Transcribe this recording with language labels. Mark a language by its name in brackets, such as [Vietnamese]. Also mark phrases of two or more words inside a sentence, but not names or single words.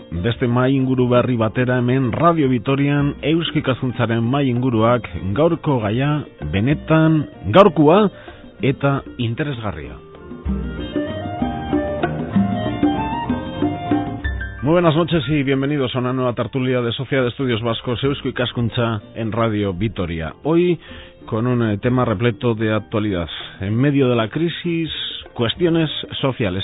[Basque] beste mai inguru berri batera hemen Radio Vitorian euskikaskuntzaren mai inguruak gaurko gaia benetan gaurkoa eta interesgarria. [Spanish] Muy buenas noches y bienvenidos a una nueva tertulia de Sociedad de Estudios Vascos Eusko Ikaskuntza en Radio Vitoria. Hoy con un tema repleto de actualidad. En medio de la crisis, cuestiones sociales.